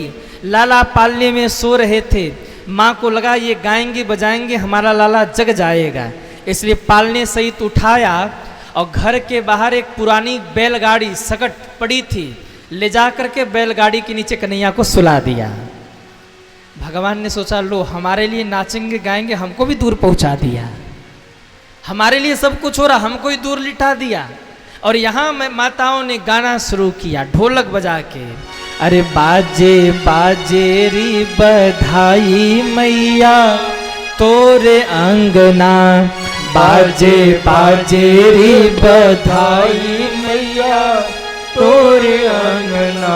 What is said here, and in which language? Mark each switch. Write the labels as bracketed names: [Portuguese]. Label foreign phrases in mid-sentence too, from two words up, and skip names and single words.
[Hindi] लाला पालने में सो रहे थे, माँ को लगा ये गाएंगे बजाएंगे हमारा लाला जग जाएगा, इसलिए पालने सहित उठाया और घर के बाहर एक पुरानी बैलगाड़ी सकट पड़ी थी, ले जा करके बैलगाड़ी के नीचे कन्हैया को सुला दिया। भगवान ने सोचा लो हमारे लिए नाचेंगे गाएंगे, हमको भी दूर पहुंचा दिया, हमारे लिए सब कुछ हो रहा, हमको ही दूर लिटा दिया। और यहाँ माताओं ने गाना शुरू किया ढोलक बजा के। अरे बाजे बाजे री बधाई मैया तोरे अंगना, बाजे बाजे री बधाई मैया तोरे अंगना,